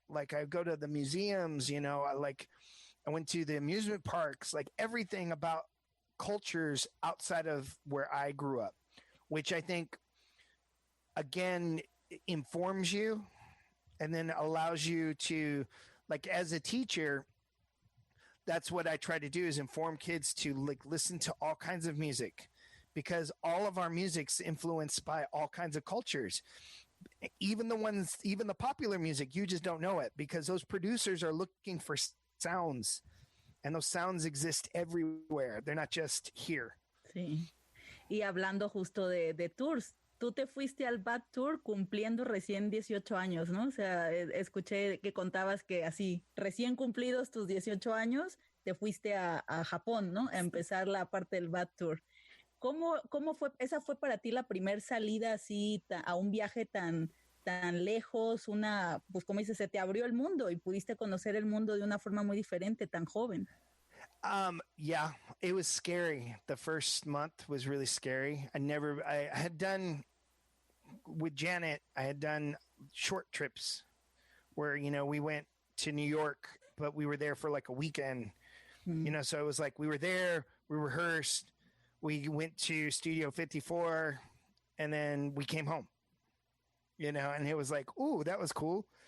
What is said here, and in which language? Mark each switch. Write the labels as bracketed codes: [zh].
[en] Like I go to the museums, you know, I went to the amusement parks, like everything about cultures outside of where I grew up, which I think, again, informs you and then allows you to, like, as a teacher, that's what I try to do, is inform kids to like listen to all kinds of music, because all of our music's influenced by all kinds of cultures. Even the popular music, you just don't know it because those producers are looking for sounds, and those sounds exist everywhere. They're not just here. [es] Sí. Y hablando justo de tours, tú te fuiste al Bad Tour cumpliendo recién 18 años, ¿no? O sea, escuché que contabas que así, recién cumplidos tus 18 años, te fuiste a Japón, ¿no? A empezar la parte del Bad Tour. ¿Cómo fue? ¿Esa fue para ti la primer salida así a un viaje tan lejos? Pues como dices, se te abrió el mundo y pudiste conocer el mundo de una forma muy diferente, tan joven. [en] Yeah, it was scary. The first month was really scary. I had done, with Janet, I had done short trips where, you know, we went to New York, but we were there for like a weekend, you know, so it was like we were there, we rehearsed, we went to Studio 54, and then we came home, you know, and it was like, ooh, that was cool.